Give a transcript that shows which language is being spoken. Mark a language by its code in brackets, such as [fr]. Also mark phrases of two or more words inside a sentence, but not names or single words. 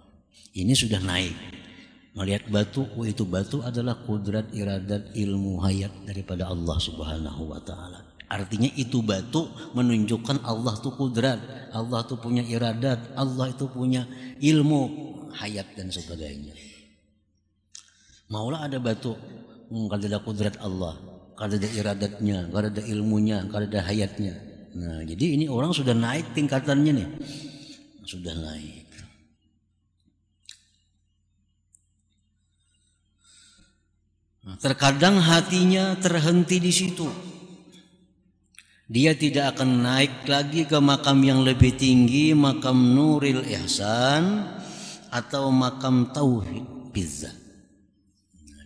[id] Ini sudah naik. Melihat batu, itu batu adalah kudrat, iradat, ilmu, hayat daripada Allah [ar] سبحانه وتعالى. [id] Artinya itu batu menunjukkan Allah itu kudrat, Allah itu punya iradat, Allah itu punya ilmu, hayat dan sebagainya. [bjn] Maulah ada batu, kada ada kudrat Allah, kada ada iradatnya, kada ada ilmunya, kada ada hayatnya. [id] Nah, jadi ini orang sudah naik tingkatannya nih, sudah naik. Terkadang hatinya terhenti di situ. Dia tidak akan naik lagi ke makam yang lebih tinggi, makam [ar] نور الإحسان [id] atau makam [ar] توحيد بالذات.